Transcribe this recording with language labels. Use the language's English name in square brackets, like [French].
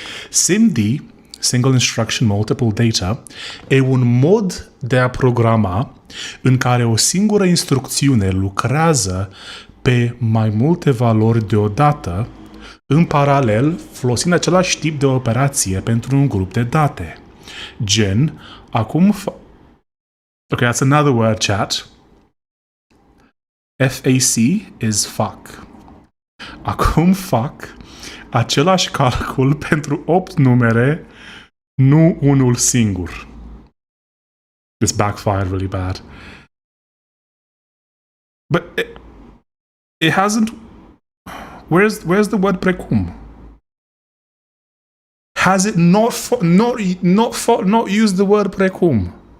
[Romanian] SIMD, Single Instruction Multiple Data, e un mod de a programa în care o singură instrucțiune lucrează pe mai multe valori deodată, în paralel, folosind același tip de operație pentru un grup de date. Gen, [English] Okay, that's another word, chat. FAC is fuck. [Romanian] Acum fac același calcul pentru 8 numere, nu unul singur. [English] This backfired really bad. But it hasn't... Where's the word precum? Has it not used the word precum?